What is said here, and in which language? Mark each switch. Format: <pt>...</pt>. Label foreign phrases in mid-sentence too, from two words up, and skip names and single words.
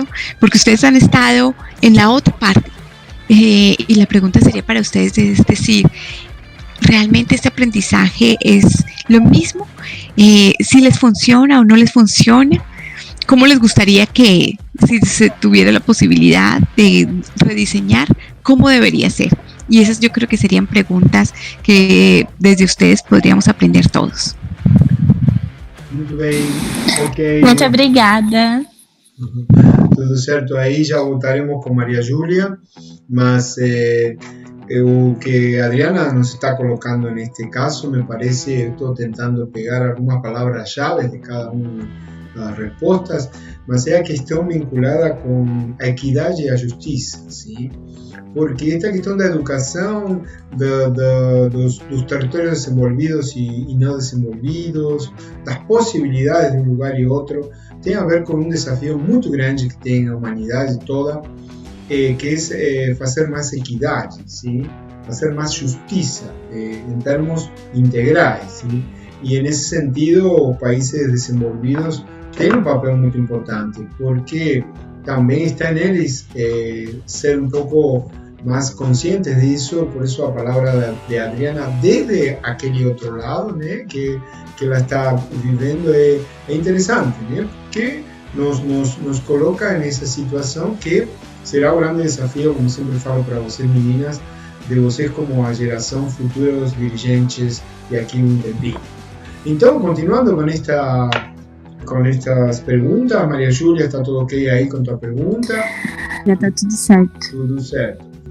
<es>Porque ustedes han estado en la otra parte y la pregunta sería para ustedes, es decir, ¿realmente este aprendizaje es lo mismo? ¿Si les funciona o no les funciona? ¿Cómo les gustaría que, si se tuviera la posibilidad de rediseñar, cómo debería ser? Y esas yo creo que serían preguntas que desde ustedes podríamos aprender todos.</es> <pt>Muito bem, ok. Muito obrigada. Tudo certo, aí já voltaremos com Maria Júlia, mas o que Adriana nos está colocando</pt> <es>en este caso, me parece, estoy intentando pegar algunas palabras llaves de cada una de las respuestas,</es> <pt>mas é a questão vinculada com a equidade e a justiça, ¿sí? Porque esta questão da educação, dos territorios desenvolvidos y no desenvolvidos, das possibilidades de um lugar e outro, tem a ver com um desafio muito grande que tem a humanidade toda,</pt> <es>que es hacer más equidad, ¿sí? Hacer más justicia en términos integrales, ¿sí? Y en ese sentido, países desenvolvidos tienen un papel muy importante, porque también está en ellos ser un poco más conscientes de eso. Por eso la palabra de Adriana desde aquel otro lado, ¿no? que la está viviendo es interesante, ¿no? Que nos coloca en esa situación</es> <pt>que será un grande desafío, como sempre falo para vocês meninas, de vocês como a geração futuros dirigentes de aqui um tempinho.</pt> <es>Então, continuando con estas preguntas, María Julia, ¿está todo ok ahí con tu pregunta?</es> <pt>Já tá tudo certo. Tudo certo.</pt>